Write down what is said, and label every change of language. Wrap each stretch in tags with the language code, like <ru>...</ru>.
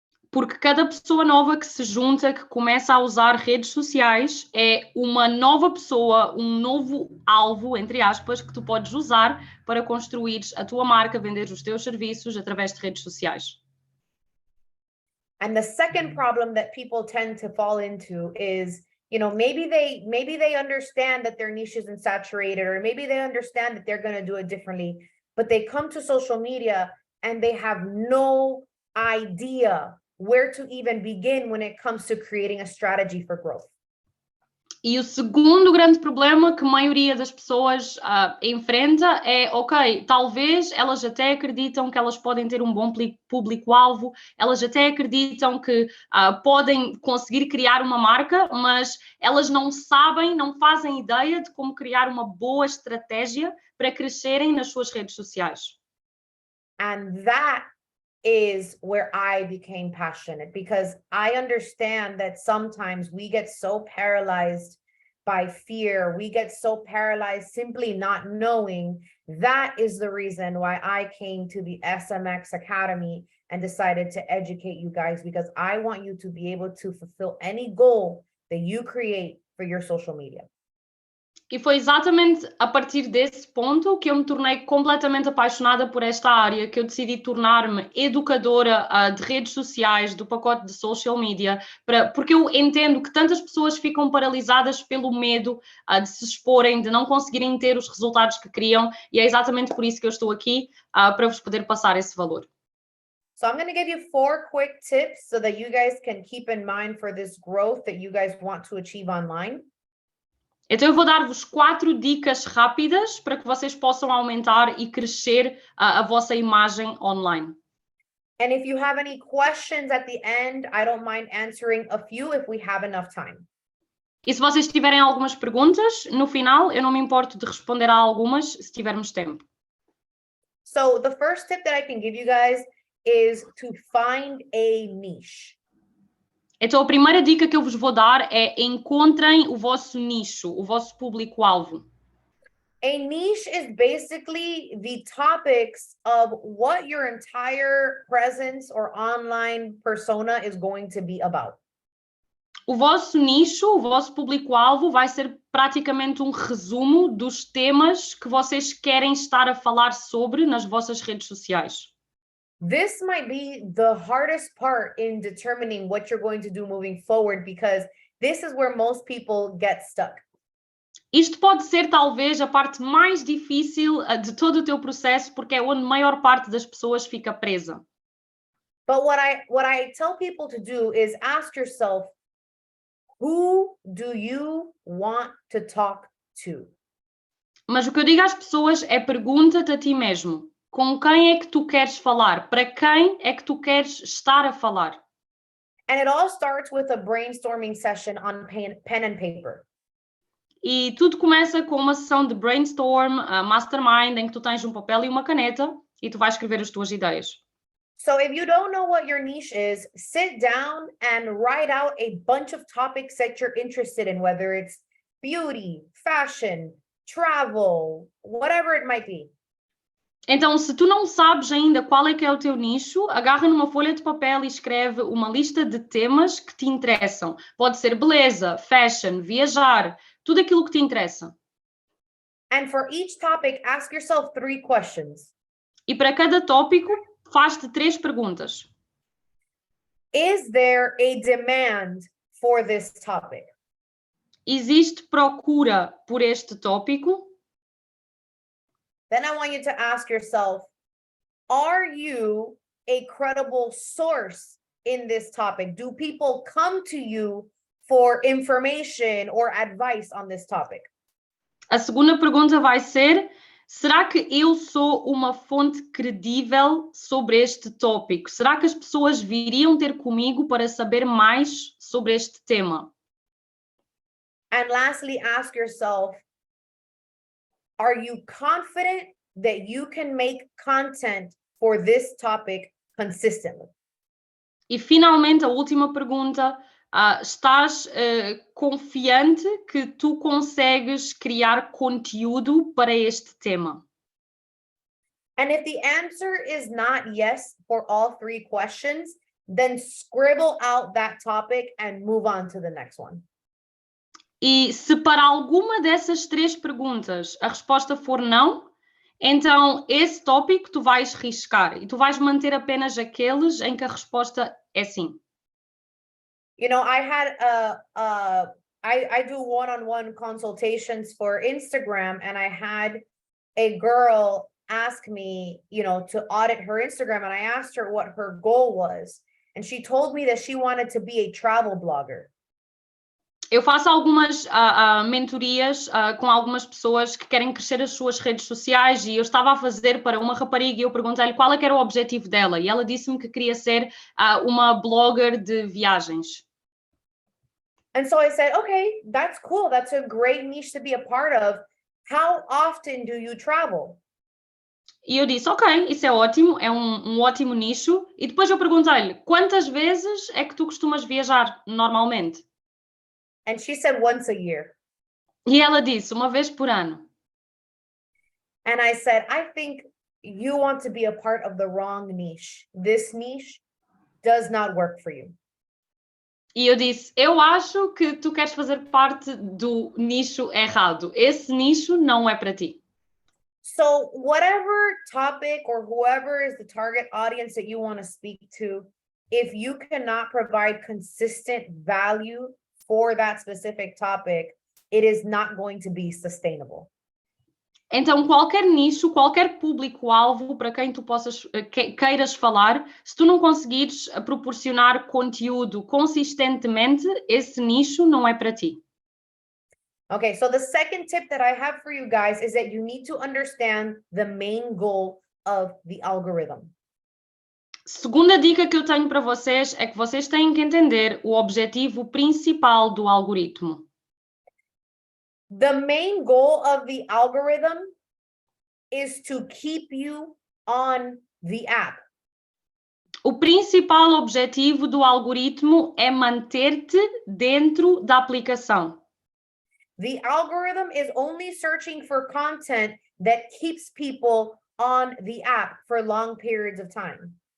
<pt>Porque cada pessoa nova que se junta, que começa a usar redes sociais, é uma nova pessoa, um novo alvo, entre aspas, que tu podes usar para construir a tua marca, vender os teus serviços através de redes sociais.</pt> <en>And the second problem that people tend to fall into is, maybe they understand that their niche isn't saturated, or maybe they understand that they're going to do it differently, but they come to social media and they have no idea where to even begin when it comes to creating a strategy for growth.</en> <pt>E o segundo grande problema que a maioria das pessoas enfrenta é, ok, talvez elas até acreditam que elas podem ter um bom público-alvo, elas até acreditam que podem conseguir criar uma marca, mas elas não sabem, não fazem ideia de como criar uma boa estratégia para crescerem nas suas redes sociais.</pt> <en>And that is where I became passionate, because I understand that sometimes we get so paralyzed by fear, we get so paralyzed simply not knowing. That is the reason why I came to the SMX Academy and decided to educate you guys, because I want you to be able to fulfill any goal that you create for your social media.</en> <pt>E foi exatamente a partir desse ponto que eu me tornei completamente apaixonada por esta área, que eu decidi tornar-me educadora de redes sociais, do pacote de social media, porque eu entendo que tantas pessoas ficam paralisadas pelo medo de se exporem, de não conseguirem ter os resultados que queriam, e é exatamente por isso que eu estou aqui, para vos poder passar esse valor.</pt> <en>So I'm going to give you 4 quick tips so that you guys can keep in mind for this growth that you guys want to achieve online.</en> <pt>Então eu vou dar-vos 4 dicas rápidas para que vocês possam aumentar e crescer a vossa imagem online.</pt> <en>And if you have any questions at the end, I don't mind answering a few if we have enough time.</en> <pt>E se vocês tiverem algumas perguntas, no final eu não me importo de responder a algumas se tivermos tempo.</pt> <en>So the first tip that I can give you guys is to find a niche.</en> <pt>Então a primeira dica que eu vos vou dar é encontrem o vosso nicho, o vosso público-alvo.</pt> <en>A niche is basically the topics of what your entire presence or online persona is going to be about.</en> <pt>O vosso nicho, o vosso público-alvo vai ser praticamente um resumo dos temas que vocês querem estar a falar sobre nas vossas redes sociais.</pt> <en>This might be the hardest part in determining what you're going to do moving forward, because this is where most people get stuck.</en> <pt>Isto pode ser talvez a parte mais difícil de todo o teu processo, porque é onde a maior parte das pessoas fica presa.</pt> <en>But what I tell people to do is ask yourself, who do you want to talk to?</en> <pt>Mas o que eu digo às pessoas é pergunta-te a ti mesmo. Com quem é que tu queres falar? Para quem é que tu queres estar a falar?</pt> <en>And it all starts with a brainstorming session on pen and paper.</en> <pt>E tudo começa com uma sessão de brainstorm, mastermind, em que tu tens um papel e uma caneta e tu vais escrever as tuas ideias.</pt> <en>So if you don't know what your niche is, sit down and write out a bunch of topics that you're interested in, whether it's beauty, fashion, travel, whatever it might be.</en> <pt>Então, se tu não sabes ainda qual é que é o teu nicho, agarra numa folha de papel e escreve uma lista de temas que te interessam. Pode ser beleza, fashion, viajar, tudo aquilo que te interessa.</pt> <en>And for each topic, ask yourself 3 questions.</en> <pt>E para cada tópico, faz-te 3 perguntas.</pt> <en>Is there a demand for this topic?</en> <pt>Existe procura por este tópico?</pt> <en>Then I want you to ask yourself, are you a credible source in this topic? Do people come to you for information or advice on this topic?</en> <pt>A segunda pergunta vai ser: será que eu sou uma fonte credível sobre este tópico? Será que as pessoas viriam ter comigo para saber mais sobre este tema?</pt> <en>And lastly, ask yourself, are you confident that you can make content for this topic consistently?</en> <pt>E finalmente, a última pergunta: estás confiante que tu consegues criar conteúdo para este tema?</pt> <en>And if the answer is not yes for all 3 questions, then scribble out that topic and move on to the next one.</en> <pt>E se para alguma dessas 3 perguntas a resposta for não, então esse tópico tu vais riscar e tu vais manter apenas aqueles em que a resposta é sim.</pt> <en>You know, I do one-on-one consultations for Instagram, and I had a girl ask me, to audit her Instagram, and I asked her what her goal was. And she told me that she wanted to be a travel blogger.</en> <pt>Eu faço algumas mentorias com algumas pessoas que querem crescer as suas redes sociais e eu estava a fazer para uma rapariga e eu perguntei-lhe qual é que era o objetivo dela e ela disse-me que queria ser uma blogger de viagens.</pt> <en>And so I said, okay, that's cool. That's a great niche to be a part of. How often do you travel?</en> <pt>E eu disse, ok, isso é ótimo, é um ótimo nicho. E depois eu perguntei-lhe, quantas vezes é que tu costumas viajar normalmente?</pt> <en>And she said once a year.</en> <pt>E ela disse, uma vez por ano.</pt> <en>And I said, I think you want to be a part of the wrong niche. This niche does not work for you.</en> <pt>E eu disse, eu acho que tu queres fazer parte do nicho errado. Esse nicho não é para ti.</pt> <en>So whatever topic or whoever is the target audience that you want to speak to, if you cannot provide consistent value for that specific topic, it is not going to be sustainable.</en> <pt>Então, qualquer nicho, qualquer público-alvo para quem tu queiras falar, se tu não conseguires proporcionar conteúdo consistentemente, esse nicho não é para ti.</pt> <en>Okay, so the second tip that I have for you guys is that you need to understand the main goal of the algorithm.</en> <pt>Segunda dica que eu tenho para vocês é que vocês têm que entender o objetivo principal do algoritmo.</pt> <en>The main goal of the algorithm is to keep you on the app.</en> <pt>O principal objetivo do algoritmo é manter-te dentro da aplicação.</pt> <en>The algorithm is only searching for content that keeps people on the app for long periods of time.</en>